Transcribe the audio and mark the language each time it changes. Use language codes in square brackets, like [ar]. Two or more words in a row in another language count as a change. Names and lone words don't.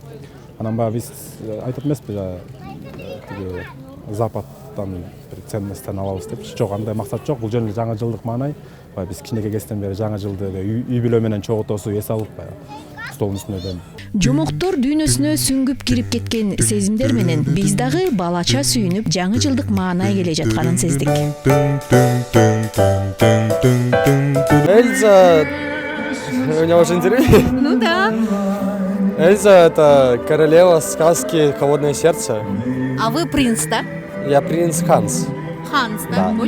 [ky] Анан баягы биз айтып эмеспи, тиги Западтан бир ценностьтен алабыз деп. Жок, андай максат жок. Бул жөн эле жаңы жылдык маанай. Биз кичинекей кезден бери жаңы жылды үй бүлө менен чогултосу эс алып столдун үстүнө жомоктор дүйнөсүнө сүңгүп кирип кеткен сезимдер менен биз дагы балача сүйүнүп жаңы жылдык маанай келе жатканын сездик. [ru] Эльза, у меня уже интервью? Ну да. Эльза — это королева сказки «Холодное сердце». А вы принц, да? Я принц Ханс. Ханс, да? Да.